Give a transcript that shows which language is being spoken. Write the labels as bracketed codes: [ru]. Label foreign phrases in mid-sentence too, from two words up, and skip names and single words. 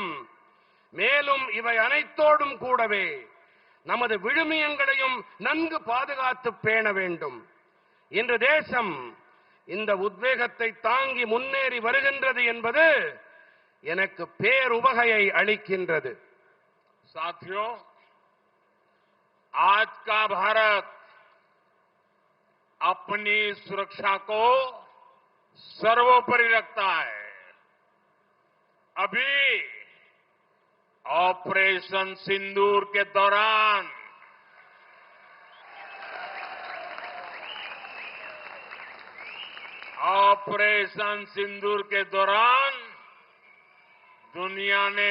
[ta] மேலும் இவை அனைத்தோடும் கூடவே நமது விழுமியங்களையும் நன்கு பாதுகாத்து பேண வேண்டும். இன்று தேசம் இந்த உத்வேகத்தை தாங்கி முன்னேறி வருகின்றது என்பது எனக்கு பேருவகையை அளிக்கின்றது. [hi] साथियों, आज का भारत अपनी सुरक्षा को सर्वोपरि रखता है. अभी ऑपरेशन सिंदूर के दौरान दुनिया ने